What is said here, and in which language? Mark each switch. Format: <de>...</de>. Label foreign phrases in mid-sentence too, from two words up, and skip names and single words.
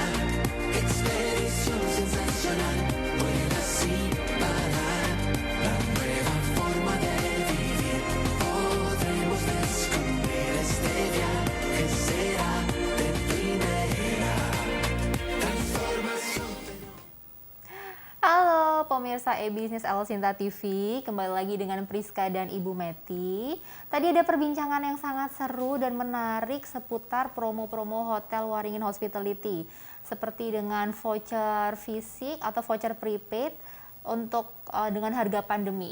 <es>Expedición sensacional, vuela sin parar. La nueva forma de vivir, podremos descubrir este viaje será de primera. Transformación.</es> <id>Halo pemirsa e-Business El Sinta TV, kembali lagi dengan Priska dan Ibu Meti. Tadi ada perbincangan yang sangat seru dan menarik seputar promo-promo Hotel Waringin Hospitality. Seperti dengan voucher fisik atau</id> <en>voucher prepaid</en> <id>untuk dengan harga pandemi.</id>